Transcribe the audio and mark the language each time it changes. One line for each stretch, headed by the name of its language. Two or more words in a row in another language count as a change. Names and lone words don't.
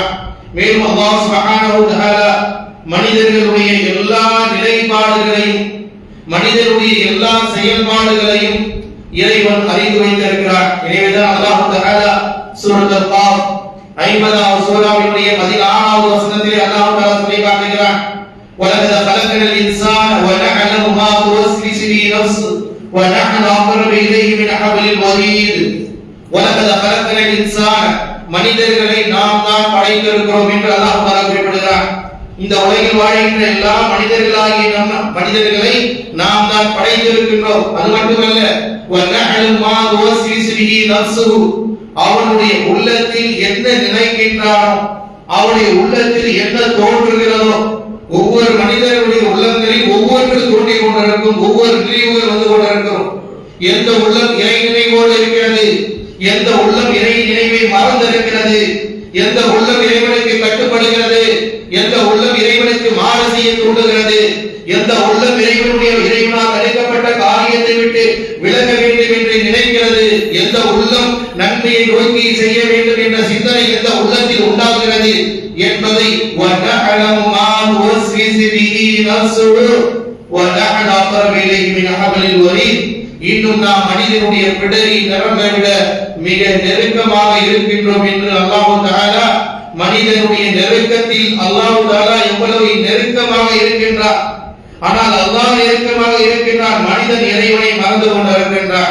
Tamil: மேலும்
Arabic: الله سبحانه وتعالى
Tamil: மனிதர்களுடைய எல்லா நிலைப்பாடுகளையும் மனிதனுடைய எல்லா செயல்பாடுகளையும் இறைவன் அறிந்து வைத்திருக்கிறார். எனவேதான்
Arabic: الله تعالى
Tamil: சூரத்துல் காஃப் 50வது சூராவினுடைய 16வது வசனத்திலே
Arabic: الله تعالى
Tamil: சொல்லி காட்டுகிறார்.
Arabic: وَلَقَدْ خَلَقْنَا الْإِنسَانَ وَنَعْلَمُ مَا تُوَسْوِسُ بِهِ نَفْسُهُ وَنَحْنُ أَقْرَبُ إِلَيْهِ مِنْ حَبْلِ الْوَرِيدِ. وَلَقَدْ خَلَقْنَا الْإِنسَانَ,
Tamil: மனிதர்களை நாம் தான் படைத்திருக்கிறோம் என்று
Arabic: الله تعالى
Tamil: குறிப்பிடுகிறார். இந்த உலகில் வாழ்கின்ற எல்லா மனிதர்களாகிய மனிதர்களை நாம் தான் படைத்திருக்கின்றோம். அது மட்டுமல்ல,
Arabic: وَنَعْلَمُ مَا تُوَسْوِسُ بِهِ نَفْسُهُ,
Tamil: அவனுடைய உள்ளத்தில் என்ன நினைக்கின்றானோ, அவனுடைய உள்ளத்தில் என்ன தோன்றுகிறதோ, ஒவ்வொரு மனிதனுடைய உள்ளங்களில் ஒவ்வொன்று தோன்றிக் கொண்டிருக்கும், ஒவ்வொரு நினைவுகள் வந்து கொண்டிருக்கும். எந்த உள்ளம் இறை நினைவோடு இருக்கிறது, எந்த உள்ளம் இறை நினைவை மறந்திருக்கிறது, எந்த உள்ளம் இறைவனுக்கு கட்டுப்படுகிறது, எந்த உள்ளம் இறைவனுக்கு மாறு செய்ய தூண்டுகிறது, எந்த உள்ளம் இறைவனால் தடுக்கப்பட்ட காரியத்தை விட்டு விலக வேண்டும் என்று நினைக்கிறது, எந்த உள்ளம் நன்மையை நோக்கி செய்ய வேண்டும் என்ற சிந்தனை எந்த உள்ளத்தில் உண்டாகிறது என்பதை
Arabic: وَنَعْلَمُ مَا تُوَسْوِسُ بِهِ نَفْسُهُ وَنَحْنُ أَقْرَبُ إِلَيْهِ مِنْ حَبْلِ الْوَرِيدِ.
Tamil: இன்னும் நாம் மனிதனுடைய பிடரி நரம்பை விட மிக நெருக்கமாக இருக்கின்றோம் என்று
Arabic: الله تعالى
Tamil: மனிதனுடைய நெருக்கத்தில்
Arabic: الله تعالى
Tamil: எவ்வளவு நெருக்கமாக இருக்கின்றார். ஆனால் அல்லாஹ் நெருக்கமாக இருக்கின்றார், மனிதன் இறைவனை மறந்து கொண்டிருக்கின்றார்.